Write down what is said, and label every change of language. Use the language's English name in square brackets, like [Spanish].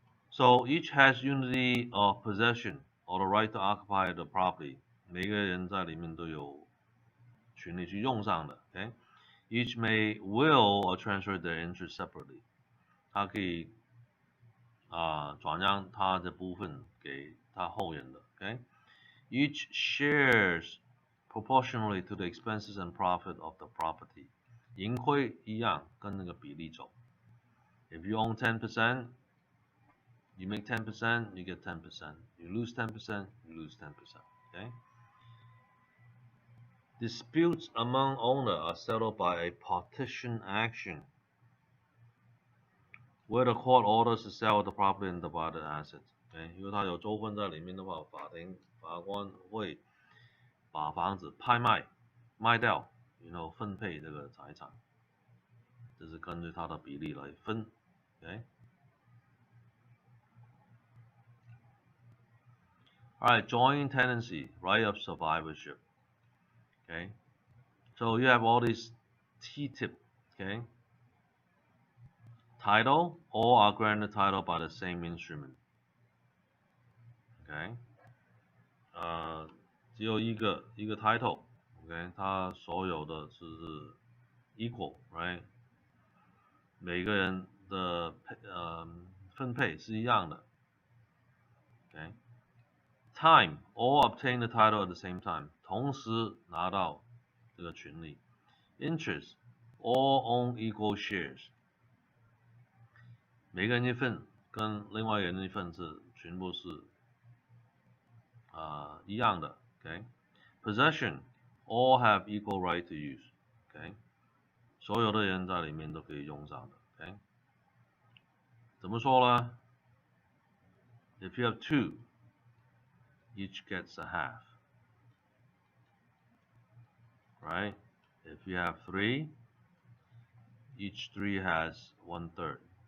[English] So each has unity of possession or the right to occupy the property. [Chinese] 每个人在里面都有权利去用上的 ，OK？ [English] Each may will or transfer their interest separately. [Chinese] 他可以转让他的部分给他后人的 ，OK？ [English] Each shares proportionally to the expenses and profit of the property. [Chinese] 盈亏一样，跟那个比例走。 [English] If you own 10%, you make 10%, you get 10%. You lose 10%, you lose 10%. Okay? Disputes among owners are settled by a partition action, where the court orders the sale of the property and divided assets. Okay? [Chinese] 因为它有纠纷在里面的话，法官会把房子卖掉，分配这个财产，这是根据它的比例来分。 [English] Okay? Alright, joint tenancy, right of survivorship. Okay, so you have all these T-tip, okay? Title, all are granted title by the same instrument. Okay, [Chinese] 只有一个 [English] title, [Chinese] ，OK， 它所有的是 equal， right？每个人的分配是一样的 ，OK。 [English] Time all obtain the title at the same time， [Chinese] 同时拿到这个权利。 [English] Interest all own equal shares， [Chinese] 每个人一份跟另外一个人一份是全部是一样的 ，OK。 [English] Possession all have equal right to use， [Chinese] OK， 所有的人在里面都可以用上的 ，OK。怎么说呢 [English] ？If you have two, each gets a half, right? If you have three, each three has 1/3.